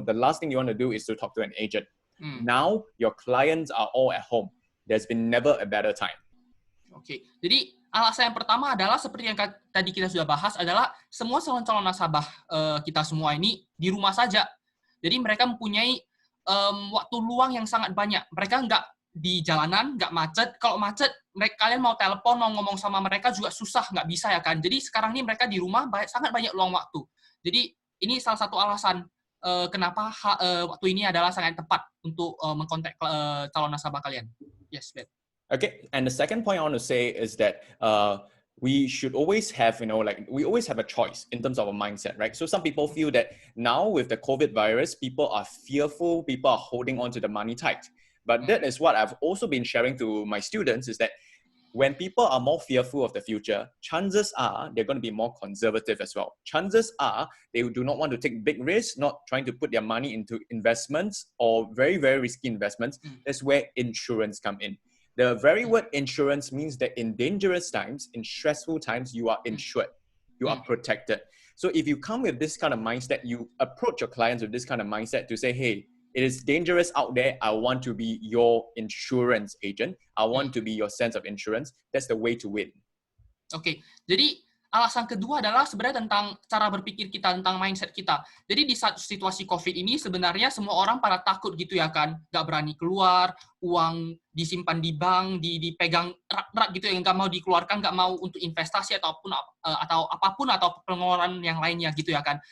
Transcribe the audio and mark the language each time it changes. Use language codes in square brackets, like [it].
[en] The last thing you want to do is to talk to an agent. Now, your clients are all at home. There's been never a better time. [id] Oke, jadi alasan yang pertama adalah seperti yang tadi kita sudah bahas adalah semua calon-calon nasabah kita semua ini di rumah saja. Jadi mereka mempunyai waktu luang yang sangat banyak. Mereka nggak di jalanan, nggak macet. Kalau macet, kalian mau telepon, mau ngomong sama mereka juga susah, nggak bisa ya kan. Jadi sekarang ini mereka di rumah sangat banyak luang waktu. Jadi ini salah satu alasan kenapa waktu ini adalah sangat tepat untuk mengkontak calon nasabah kalian. [en] Yes, Ben. Okay, and the second point I want to say is that we should always have, we always have a choice in terms of a mindset, right? So some people feel that now with the COVID virus, people are fearful, people are holding on to the money tight. But that is what I've also been sharing to my students is that when people are more fearful of the future, chances are they're going to be more conservative as well. Chances are they do not want to take big risks, not trying to put their money into investments or very, very risky investments. That's where insurance come in. The very word insurance means that in dangerous times, in stressful times, you are insured, you are protected. So if you come with this kind of mindset, you approach your clients with this kind of mindset to say, hey, it is dangerous out there. I want to be your insurance agent. I want to be your sense of insurance. That's the way to win. [id] Oke, jadi alasan kedua adalah sebenarnya tentang cara berpikir kita, tentang mindset kita. Jadi di saat situasi COVID ini sebenarnya semua orang pada takut gitu ya kan, nggak berani keluar, uang disimpan di bank, dipegang erat-erat gitu ya, nggak mau dikeluarkan, nggak mau untuk investasi atau apapun atau pengeluaran yang lainnya gitu ya kan.